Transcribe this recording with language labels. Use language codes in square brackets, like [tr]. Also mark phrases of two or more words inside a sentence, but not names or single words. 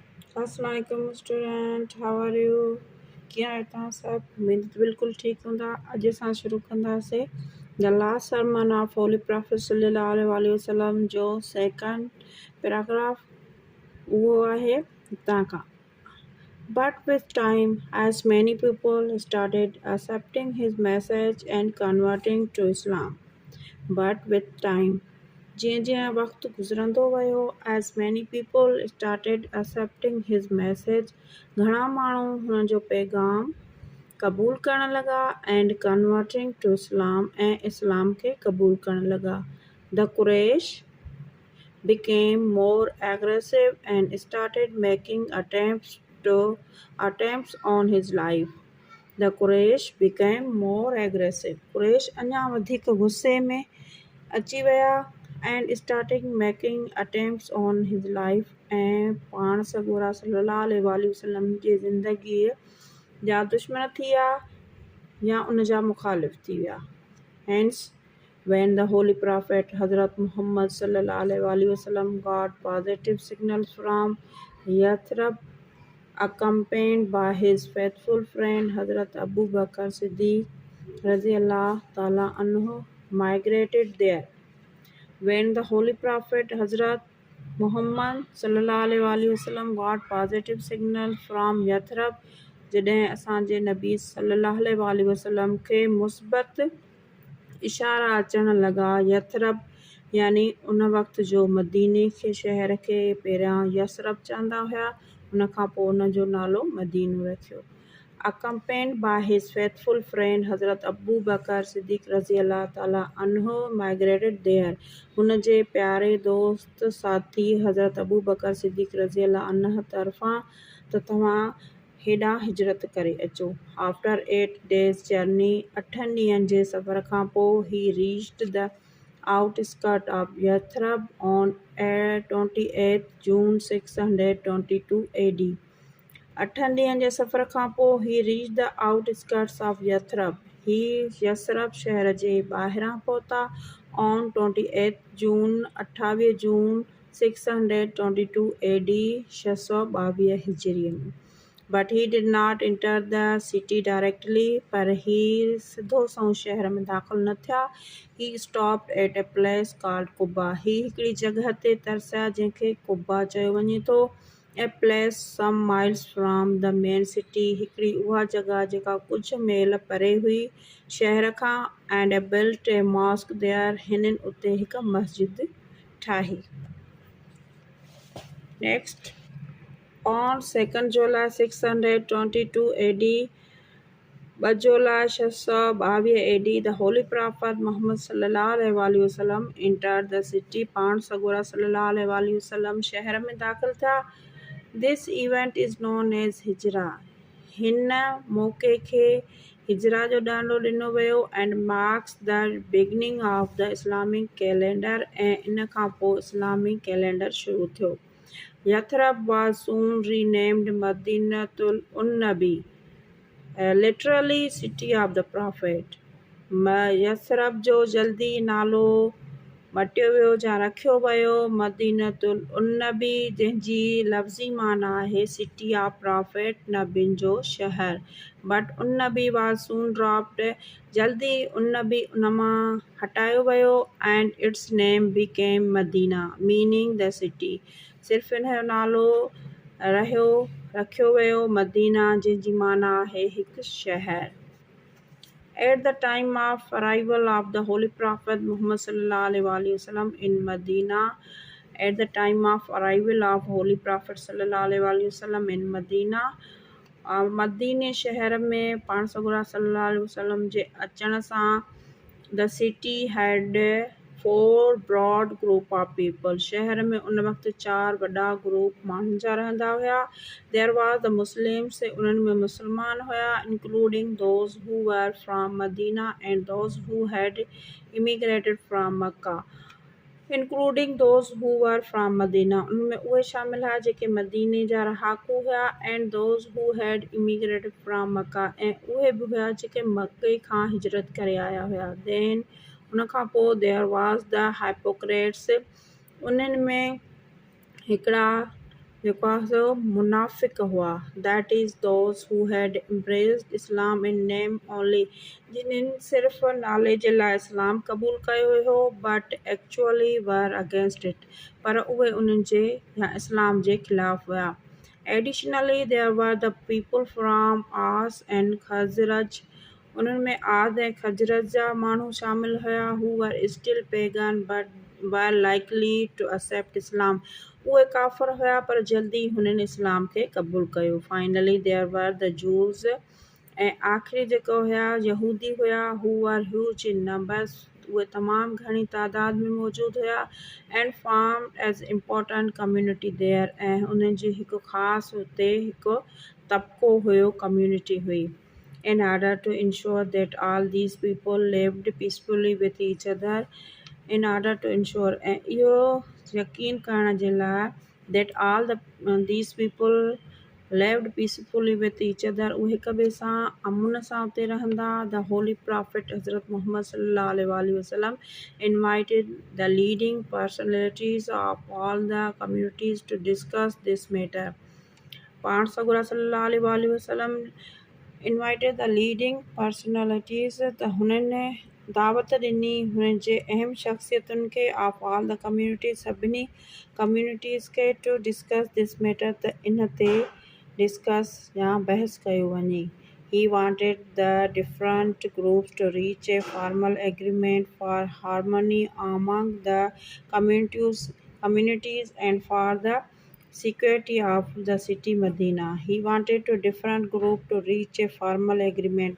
[en] अस्सलाम स्टूडेंट, How are you? [sd] कीअं आहियो तव्हां सभु? उमेद बिल्कुलु ठीकु हूंदा। अॼु असां शुरू कंदासीं [en] the last sermon of Holy Prophet [ar] صلى الله عليه وسلم [sd] जो [en] second paragraph. [sd] उहो आहे हितां खां। [en] But with time, as many people started accepting his message and converting to Islam. But with time, [sd] जीअं जीअं वक़्तु गुज़रंदो वियो, [en] as many people started accepting his message, [sd] घणा माण्हू हुन जो पैगाम क़बूल करण लॻा [en] and converting to Islam [sd] ऐं इस्लाम खे क़बूल करण लॻा. [en] The Quraysh became more aggressive and started making attempts on his life. The Quraysh became more aggressive. [sd] Quraysh अञा वधीक गुस्से में अची विया [en] and started making attempts on his life [sd] ऐं पाण सॻोरा [ar] صلى الله عليه وسلم [sd] जी ज़िंदगीअ जा दुश्मन थी विया या उन जा मुखालिफ़ थी विया. [en] Hence, when the Holy Prophet Hazrat Muhammad [ar] صلى الله عليه وسلم [en] got positive signals from Yathrib, accompanied by his faithful friend Hazrat Abu Bakr Siddiq [ar] رضي الله تعالى عنه, [en] migrated there. When the Holy Prophet Hazrat Muhammad [ar] صلى الله عليه وسلم [en] got positive signals from Yathrib, [sd] जॾहिं असांजे नबी [ar] صلى الله عليه وسلم [sd] खे मुस्बत इशारा अचण लॻा. यथरब यानी उन वक़्त जो मदीने खे शहर खे पहिरियां यसरब चवंदा हुया, उन खां पोइ उन जो नालो मदीनो रखियो. [en] Accompanied by his faithful friend Hazrat Abu Bakr Siddiq [ar] رضي الله تعالى عنه, [en] migrated there. [sd] हुन जे प्यारे दोस्त साथी हज़रत अबू बकर सिद्दीक़ [ar] رضي الله عنه [sd] तरफ़ां त तव्हां हेॾां हिजरत करे अचो. [en] After 8 days journey, [sd] 8 ॾींहंनि जे सफ़र खां पोइ [en] he reached the outskirts of Yathrib on 28 June 622 AD. [sd] 8 ॾींहंनि जे सफ़र खां पोइ [en] he reached the outskirts of Yathrib. [sd] ही यसरब शहर जे ॿाहिरां पहुता [en] on 28 June [sd] 28 जून 622 AD 622 हिजरीअ में. [en] But he did not enter the city directly. [sd] पर ही सिधो संओं शहर में दाख़िल न थिया. [en] He stopped at a place called Quba. [sd] ही हिकिड़ी जॻह ते तरसिया जंहिंखे कुबा चयो वञे थो. [en] A place some miles from the main city. [sd] हिकिड़ी उहा जॻह जेका कुझु मील परे हुई शहर खां. [en] And built a mosque there. [sd] हिननि उते हिकु मस्जिद ठाही. [en] Next. On 2nd July 622 AD, 2 July 622 AD, the Holy Prophet Muhammad [ar] صلى الله عليه وسلم [en] entered the city. [sd] पाण सॻोरा [ar] صلى الله عليه وسلم [sd] शहर में दाख़िल थिया. [en] This event is known as Hijra. [sd] हिन मौक़े खे हिजरा जो ॾांडो ॾिनो वियो [en] and marks the beginning of the Islamic calendar. [sd] ऐं इन खां पोइ इस्लामी कैलेंडर शुरू थियो. [en] Yathrib was soon renamed Madinatul Nabi, literally city of the Prophet. [sd] यथरब जो जल्दी नालो मटियो वियो या रखियो वियो मदीनतुल नबी, जंहिंजी लफ़्ज़ी माना आहे [en] city of Prophet, [sd] नबियुनि जो शहर. [en] बट नबी was soon dropped. [sd] जल्दी नबी उन मां हटायो वियो [en] and its name became Medina, meaning the city. [sd] सिर्फ़ु इन जो नालो रखियो वियो मदीना, जंहिंजी माना आहे हिकु शहर. [en] At the time of arrival of the Holy Prophet Muhammad [ar] صلى الله عليه وسلم [en] in Medina, at the time of arrival of Holy Prophet [ar] صلى الله عليه وسلم [en] in Medina, [sd] मदीने शहर में पाण सॻोरा [ar] صلى الله عليه وسلم [sd] जे अचण सां [en] the city had 4 broad group of people. [sd] शहर में उन वक़्तु 4 वॾा ग्रुप माण्हुनि जा रहंदा हुया. [en] There was the Muslims. [sd] उन्हनि में मुस्लमान हुया, [en] including those who were from Medina and those who had immigrated from Mecca. Including those who were from Medina. [sd] उनमें उहे शामिल हुआ जेके मदीने जा रहाकू हुया [en] and those who had immigrated from Mecca. [sd] ऐं उहे बि हुया जेके मके खां हिजरत करे आया हुया. [en] Then [sd] उन खां पोइ [en] there was the hypocrites. [sd] उन्हनि में हिकिड़ा जेको आहे सो मुनाफ़िक हुआ, [en] that is those who had embraced Islam in name only, [sd] जिन्हनि सिर्फ़ु नाले जे लाइ इस्लाम क़बूल कयो हुयो, [en] but actually were against it, [sd] पर उहे उन्हनि जे या इस्लाम जे ख़िलाफ़ हुया। [en] Additionally, there were the people from Aus and Khazraj. [sd] उन्हनि में आद ऐं खजरत जा माण्हू शामिल हुया, [en] who were still pagan but were likely to accept Islam. [sd] उहे काफ़िर हुया पर जल्दी हुननि इस्लाम खे क़बूल कयो। [en] Finally, there were the Jews. [sd] ऐं आख़िरी जेको हुया यहूदी हुया, [en] who were huge in numbers. [sd] उहे तमामु घणी तादाद में मौजूदु हुया, [en] and formed as important community there. [sd] ऐं उन्हनि जी हिकु ख़ासि हुते हिकु तबिक़ो हुयो, कम्यूनिटी हुई। [en] In order to ensure that all these people lived peacefully with each other, in order to ensure [sd] ऐं इहो यकीन करण जे लाइ [en] that all these people lived peacefully with each other, [sd] उहे हिक ॿिए सां अमुन सां उते रहंदा, [en] the holy prophet हज़रत मुहम्मद [ar] صلى الله عليه وسلم [en] invited the leading personalities of all the communities to discuss this matter. [sd] पाण सॻुरा [ar] صلى الله عليه وسلم [en] invited the leading personalities, [sd] त हुननि दावत ॾिनी हुननि जे अहम शख़्सियतुनि खे [en] of all the communities, [sd] सभिनी कम्यूनिटीज़ खे [en] to discuss this matter, [sd] त इन ते डिस्कस या बहस कयो वञे। [en] He wanted the different groups to reach a formal agreement for harmony among the communities and for the security of the city Medina. He wanted to different group to reach a formal agreement.